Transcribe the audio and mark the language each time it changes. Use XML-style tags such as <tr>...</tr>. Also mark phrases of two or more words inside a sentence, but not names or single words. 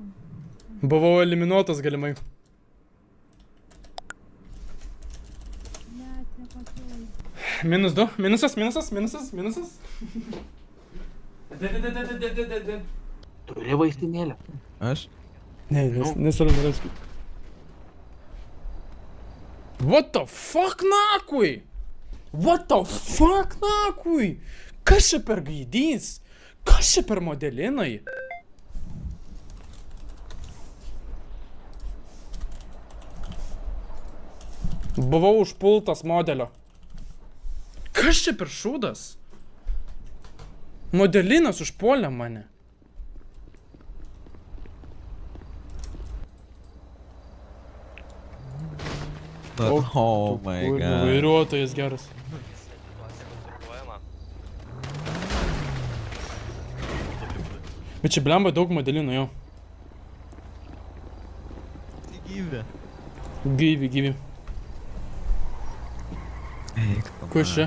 <lt>Buvau eliminuotas galimai. Net nepakilai. -2, minusas. Turi vaistinėlę. Aš? Ne, nesvarbu.</lt> <en>What the fuck,</en> <lt>nakui? Kas čia per gaidys? Kas čia per modelinai? Buvau užpultas modelio. Kas čia per šūdas? Modelinas užpuolė mane.</lt> <en>Oh my god.</en> <lt>Vairuotojas geras. Bet čia blemba daug modelinų jau. Gyvi. Kas čia?</lt>